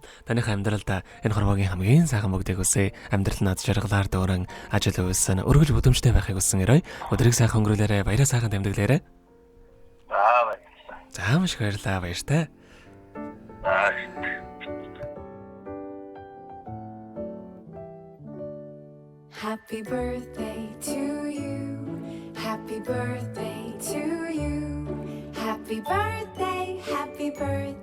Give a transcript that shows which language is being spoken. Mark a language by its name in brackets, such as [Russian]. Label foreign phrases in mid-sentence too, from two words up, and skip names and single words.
[Mongolian] Таних амьдралд энэ хорвоогийн хамгийн сайхан бүгдийг үсэ амьдрал над жаргалаар дөөрөн ажил үйлсэн өргөж бүдэмжтэй байхыг хүсэн гэрэй. Өдрийг сайхан өнгөрүүлээрэ, баяраа сайхан тэмдэглээрэ. Баярлалаа. За маш их баярлалаа, баяртай. [English] Happy birthday to you. Happy birthday to you. Happy birthday, happy birthday.